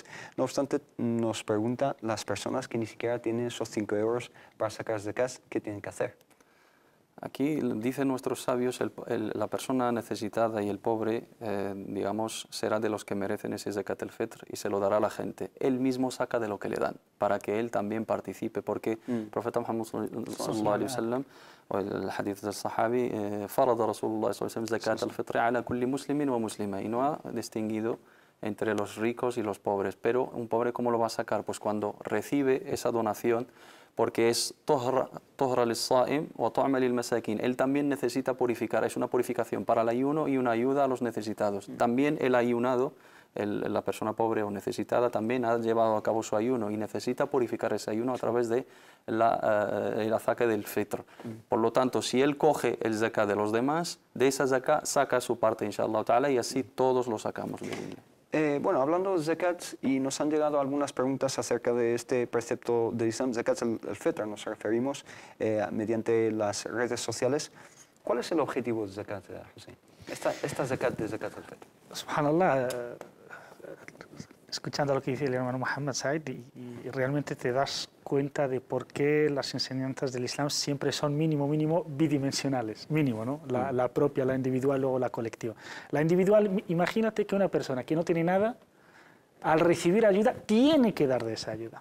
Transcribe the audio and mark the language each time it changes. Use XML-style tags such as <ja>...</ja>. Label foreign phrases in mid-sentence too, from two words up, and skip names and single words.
<es>No obstante, nos pregunta las personas que ni siquiera tienen esos 5 euros para sacar zakat, ¿qué tienen que hacer? Aquí dicen nuestros sabios, la persona necesitada y el pobre, digamos, será de los que merecen ese</es> <ar>زكاة الفطر</ar> <es>y se lo dará a la gente. Él mismo saca de lo que le dan, para que él también participe, porque el profeta Muhammad</es> <ar>صلى الله عليه وسلم,</ar> <es>o el hadith del sahabi,</es> <ar>فرض رسول الله صلى الله عليه وسلم زكاة الفطر على كل مسلم ومسلمة,</ar> <es>y no ha distinguido entre los ricos y los pobres. Pero un pobre, ¿cómo lo va a sacar? Pues cuando recibe esa donación, porque es</es> <ar>طهرة للصائم وطعمة للمساكين.</ar> <es>Él también necesita purificar, es una purificación para el ayuno y una ayuda a los necesitados. También el ayunado, la persona pobre o necesitada, también ha llevado a cabo su ayuno y necesita purificar ese ayuno a través de el zakat del fitr. Por lo tanto, si él coge el zakat de los demás, de esa zakat saca su parte,</es> <ar>إن شاء الله تعالى,</ar> <es>y así todos lo sacamos. Bueno, hablando de zakat, y nos han llegado algunas preguntas acerca de este precepto del Islam,</es> <ar>زكاة الفطر,</ar> <es>nos referimos mediante las redes sociales. ¿Cuál es el objetivo de zakat, Hussein? Esta zakat de</es> <ar>زكاة الفطر.</ar> <es>Subhanallah, escuchando lo que dice el hermano Muhammad Said, y realmente te das cuenta de por qué las enseñanzas del Islam siempre son mínimo bidimensionales, mínimo, ¿no? La propia, la individual, luego la colectiva. La individual, imagínate que una persona que no tiene nada, al recibir ayuda, tiene que dar de esa ayuda.</es>